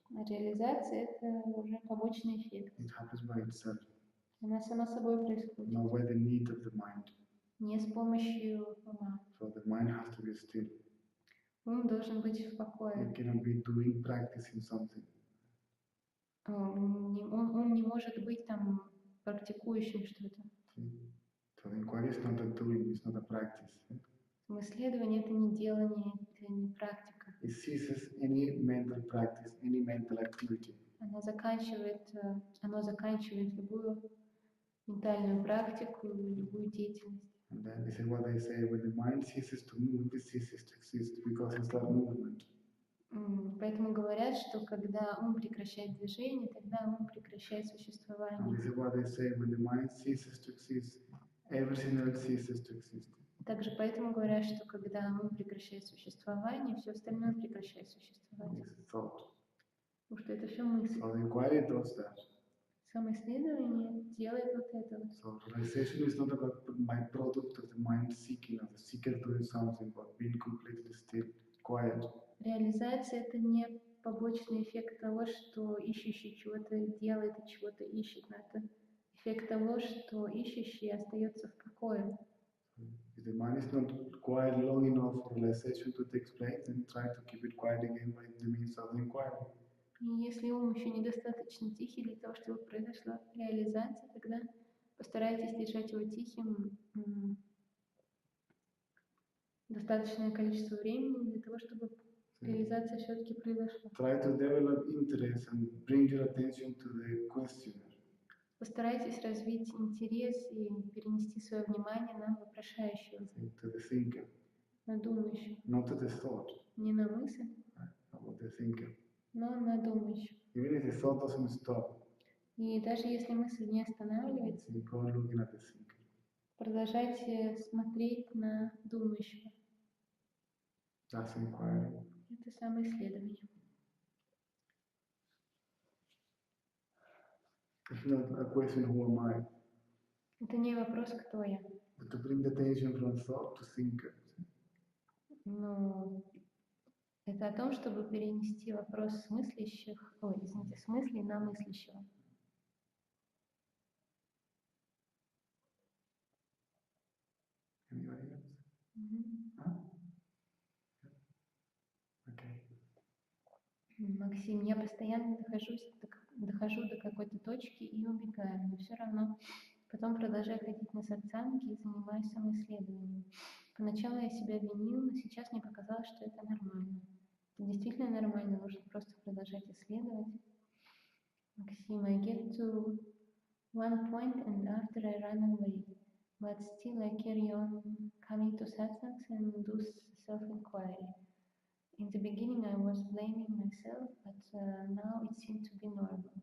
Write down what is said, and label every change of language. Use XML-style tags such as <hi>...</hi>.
<ru>А реализация – это уже побочный эффект.</ru> <en>It happens by itself,</en> <ru>Она сама собой происходит.</ru> <en>not by the need of the mind.</en> <ru>Не с помощью ума.</ru> <en>So the mind has to be still.</en> <ru>Ум должен быть в</ru> <en>You</en> <ru>покое.</ru> <en>cannot be doing, practicing something.</en> <ru>Ум не может быть там практикующим что-то.</ru> <en>So the inquiry is not a doing, it's not a practice.</en> <ru>Самоисследование – это не делание, это не практика.</ru> <en>It ceases any mental practice, any mental activity.</en> <ru>Оно заканчивает любую ментальную практику, любую деятельность.</ru> <en>And then this is what I say, when the mind ceases to move, it ceases to exist because it's not movement.</en> <ru>Поэтому говорят, что когда ум прекращает движение, тогда ум прекращает</ru> <en>And</en> <ru>существование.</ru> <en>this is what I say, when the mind ceases to exist, everything else ceases to exist.</en> <ru>Также поэтому говорят, что когда ум прекращает существование, все остальное прекращает существование.</ru> <en>It's thought.</en> <ru>Потому что это все мысль.</ru> <en>So the inquiry does that.</en> <ru>Самоисследование делает вот это вот.</ru> <en>So realization is not about byproduct of the mind seeking, of the seeker doing something, but being completely still, quiet.</en> <ru>Реализация – это не побочный эффект того, что ищущий чего-то делает и чего-то ищет, но это эффект того, что ищущий остается в покое.</ru> <en>If the mind is not quiet long enough for realization to take place, then try to keep it quiet again by the means of the inquiry.</en> <ru>И если ум еще недостаточно тихий для того, чтобы произошла реализация, тогда постарайтесь держать его тихим достаточное количество времени для того, чтобы реализация все-таки произошла.</ru> <en>Try to develop interest and bring your attention to the questioner.</en> <ru>Постарайтесь развить интерес и перенести свое внимание на вопрошающего,</ru> <en>To the thinker,</en> <ru>на думающего.</ru> <en>not to the thought,</en> <ru>Не на мысль,</ru> <en>about the thinker.</en> <ru>но на думающего.</ru> <en>Even if the thought doesn't stop,</en> <ru>И даже если мысль не останавливается,</ru> <en>you go looking at the thinker.</en> <ru>продолжайте смотреть на думающего.</ru> <en>That's inquiry.</en> <ru>Это самоисследование.</ru> <en>It's not a question, who am I?</en> <ru>Это не вопрос, кто я.</ru> <en>But to bring the attention from thought to thinker.</en> <ru>Но это о том, чтобы перенести вопрос с мыслей на мыслящего.</ru> <en>Anybody else? Okay.</en> <ru>Максим, я постоянно дохожу до какой-то точки и убегаю, но все равно потом продолжаю ходить на сатсанги и занимаюсь самоисследованием. Поначалу я себя винил, но сейчас мне показалось, что это нормально. Это действительно нормально, нужно просто продолжать исследовать.</ru> <en>Максим, I get to one point and after I run away. but still I carry on coming to satsangs and do self-inquiry. In the beginning I was blaming myself, but now it seemed to be normal.</en>